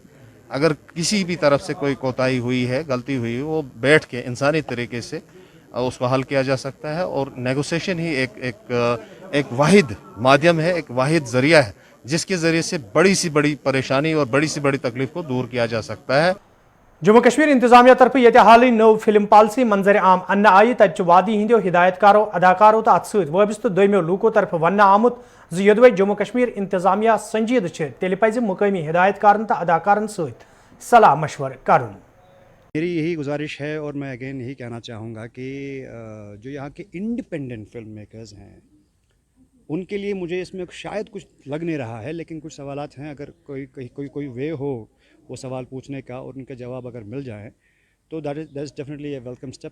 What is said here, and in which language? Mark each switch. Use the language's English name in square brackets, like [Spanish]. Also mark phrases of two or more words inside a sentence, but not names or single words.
[Hindi] अगर किसी भी तरफ से कोई कोताही हुई है, गलती हुई है, वो बैठ के इंसानी तरीके से उसको हल किया जा सकता है। और नेगोशिएशन ही एक वाहिद माध्यम है, एक वाहिद ज़रिया है जिसके ज़रिए से बड़ी सी बड़ी परेशानी और बड़ी सी बड़ी तकलीफ को दूर किया जा सकता है। [Kashmiri] जम्मू कश्मीर इंतजामिया तरफ ये हाल नव [English] film policy [Kashmiri] मंजर आम अन्न आई, तत वादी हिंदो हिदायतकारों अदाकारों तो अत सत वाबस्त दोमियो लूकों तरफ वन आमुत योदवे जम्मू कश्मीर इंतजामिया संजीद तेल पज मुकामी हिदायतकारन तो अदाकारन सत सलाह मशवर कर। [Hindi] मेरी यही गुजारिश है और मैं अगेन यही कहना चाहूँगा कि जो यहाँ के [English] independent film makers [Hindi] हैं उनके लिए मुझे इसमें शायद कुछ लग नहीं रहा है, लेकिन कुछ सवालात हैं। अगर कोई वे हो वो सवाल पूछने का और उनके जवाब अगर मिल जाए तो [English] that is definitely a welcome step.